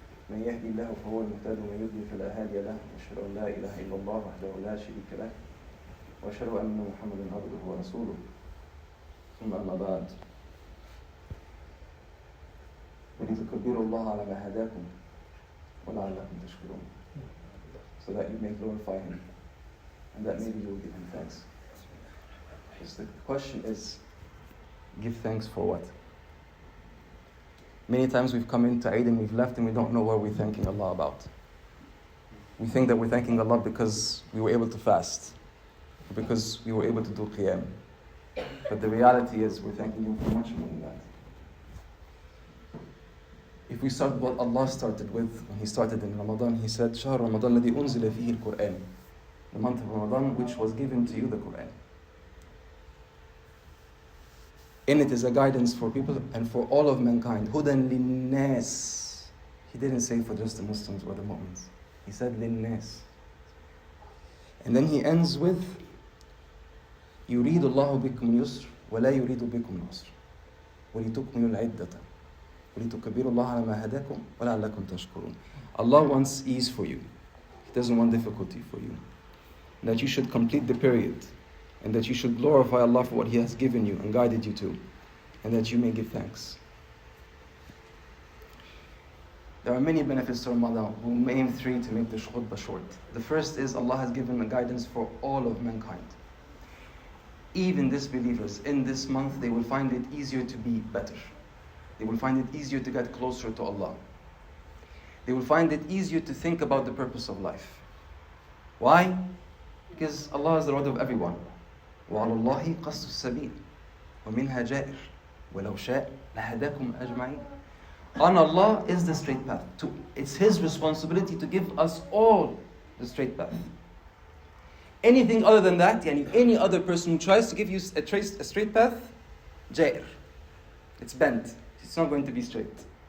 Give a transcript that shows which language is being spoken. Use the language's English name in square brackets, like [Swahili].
[Arabic] من يهدي الله فهو المهتد ومن يضلل فلا هادي له واشهد ان لا اله الا الله وحده لا شريك له واشهد ان محمدا عبده ورسوله ثم اما بعد ولتكبروا الله على ما هداكم ولعلكم تشكرون, [English] so that you may glorify him and that maybe you will give him thanks. Because the question is, give thanks for what? Many times we've come into Eid and we've left and we don't know what we're thanking Allah about. We think that we're thanking Allah because we were able to fast, because we were able to do qiyam. But the reality is we're thanking Him for much more than that. If we start what Allah started with, when He started in Ramadan, He said, [Arabic] شهر رمضان الذي أنزل فيه القرآن, [English] the month of Ramadan which was given to you the Quran. In it is a guidance for people and for all of mankind. Hudan linnas. He didn't say for just the Muslims or the Mu'mins. He said linnas. And then he ends with [Arabic] يريد الله بكم اليسر ولا يريد بكم العسر ولتكملوا العدة ولتكبروا الله على ما هداكم ولعلكم تشكرون. [English] Allah wants ease for you. He doesn't want difficulty for you. That you should complete the period, and that you should glorify Allah for what He has given you and guided you to, and that you may give thanks. There are many benefits to Ramadan. We'll name three to make the khutbah short. The first is Allah has given a guidance for all of mankind. Even disbelievers in this month, they will find it easier to be better. They will find it easier to get closer to Allah. They will find it easier to think about the purpose of life. Why? Because Allah is the Lord of everyone. [Arabic] وعلى الله قصد السبيل ومنها جائر ولو شاء لهداكم أجمعين. [English] On Allah is the straight path. It's His responsibility to give us all the straight path. Anything other than that, any other person who tries to give you a straight path, جائر. It's bent. It's not going to be straight.